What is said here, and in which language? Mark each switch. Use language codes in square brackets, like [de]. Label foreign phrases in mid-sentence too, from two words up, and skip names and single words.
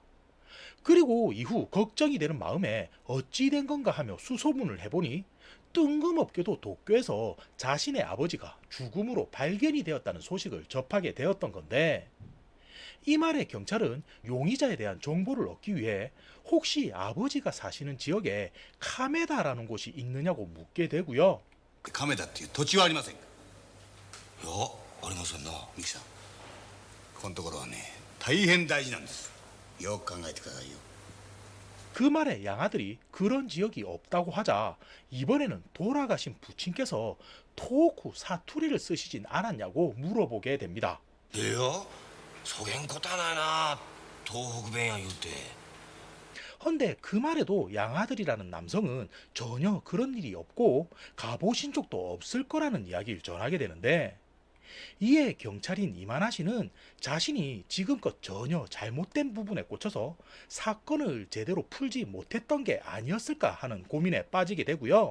[ko] 그리고 이후 걱정이 되는 마음에 어찌 된 건가 하며 수소문을 해보니 뜬금없게도 도쿄에서 자신의 아버지가 죽음으로 발견이 되었다는 소식을 접하게 되었던 건데, 이 말에 경찰은 용의자에 대한 정보를 얻기 위해 혹시 아버지가 사시는 지역에 카메다라는 곳이 있느냐고 묻게 되고요. [ja] 亀田っていう土地はありませんか？いや、ありませんな、ミキさん。ここのところはね、大変大事なんです。よく考えてくださいよ。 [ko] 그 말에 양아들이 그런 지역이 없다고 하자 이번에는 돌아가신 부친께서 토호쿠 사투리를 쓰시진 않았냐고 물어보게 됩니다. [ja] いや、そげんことはないな。東北弁や言うて。 [ko] 헌데 그 말에도 양아들이라는 남성은 전혀 그런 일이 없고 가보신 적도 없을 거라는 이야기를 전하게 되는데, 이에 경찰인 이마나 씨는 자신이 지금껏 전혀 잘못된 부분에 꽂혀서 사건을 제대로 풀지 못했던 게 아니었을까 하는 고민에 빠지게 되고요.